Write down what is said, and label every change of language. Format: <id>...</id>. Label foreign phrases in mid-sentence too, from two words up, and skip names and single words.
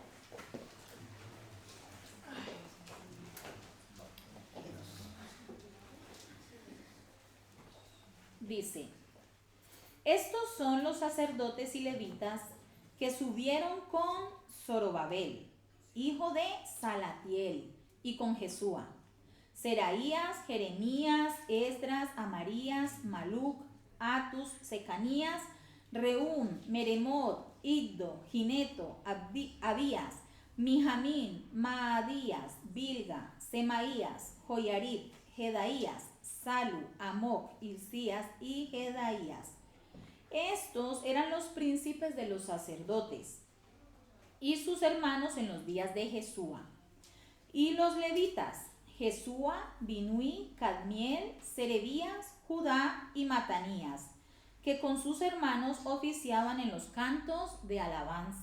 <es>Dice: estos son los sacerdotes y levitas que subieron con Zorobabel, hijo de Salatiel, y con Jesúa, Seraías, Jeremías, Esdras, Amarías, Maluc, Atus, Secanías, Reún, Meremot, Iddo, Gineto, Abías, Mijamín, Maadías, Bilga, Semaías, Joyarib, Jedaías, Salu, Amoc, Hilcías y Jedaías. Estos eran los príncipes de los sacerdotes y sus hermanos en los días de Jesúa. Y los levitas: Jesúa, Binui, Cadmiel, Serebías, Judá y Matanías, que con sus hermanos oficiaban en los cantos de alabanza.</es>